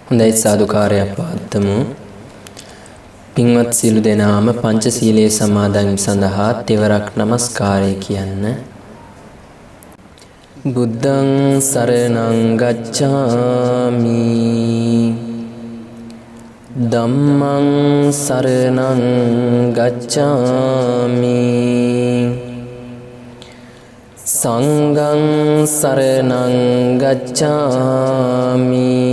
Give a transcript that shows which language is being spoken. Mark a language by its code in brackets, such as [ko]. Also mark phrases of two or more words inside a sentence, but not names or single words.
[si] හොඳයි සාදුකාරයක් පවත්වමු. පින්වත් සියලු දෙනාම පංචශීලයේ සමාදන් සඳහා තෙවරක් নমස්කාරය කියන්න. [pi] බුද්ධං සරණං ගච්ඡාමි. ධම්මං සරණං ගච්ඡාමි. සංඝං සරණං ගච්ඡාමි.